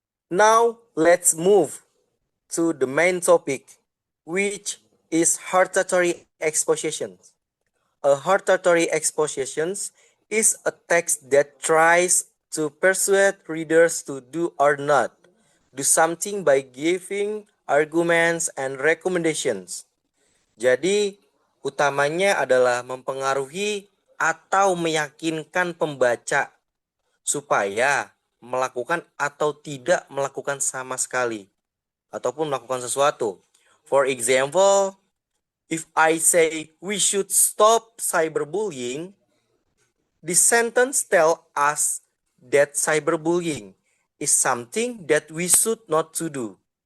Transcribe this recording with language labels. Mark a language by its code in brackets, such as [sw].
[en] Now, let's move to the main topic, which is hortatory exposition. A hortatory exposition is a text that tries to persuade readers to do or not do something by giving arguments and recommendations. [id] Jadi, utamanya adalah mempengaruhi atau meyakinkan pembaca supaya melakukan atau tidak melakukan sama sekali ataupun melakukan sesuatu. [en] For example, if I say we should stop cyberbullying, the sentence tells us that cyberbullying is something that we should not to do.